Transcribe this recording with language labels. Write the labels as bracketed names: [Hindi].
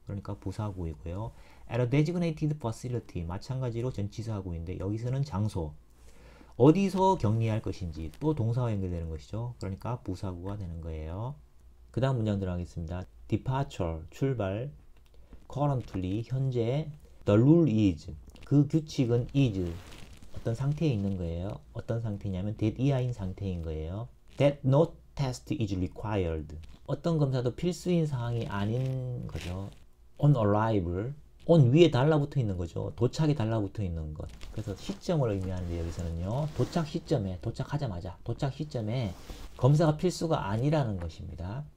[Korean] 그러니까 부사구이고요. [English] at a designated facility [Korean] 마찬가지로 전치사구인데 여기서는 장소, 어디서 격리할 것인지 또 동사와 연결되는 것이죠. 그러니까 부사구가 되는 거예요. 그 다음 문장 들어가겠습니다. departure, 출발. currently, 현재. [English] the rule is, [Korean] 그 규칙은 is, 어떤 상태에 있는 거예요. 어떤 상태냐면 that 이하인 상태인 거예요. [English] that no test is required. [Korean] 어떤 검사도 필수인 상황이 아닌 거죠. [English] on arrival, [Korean] on 위에 달라붙어 있는 거죠. 도착에 달라붙어 있는 것. 그래서 시점을 의미하는데 여기서는요. 도착 시점에, 도착하자마자 도착 시점에 검사가 필수가 아니라는 것입니다.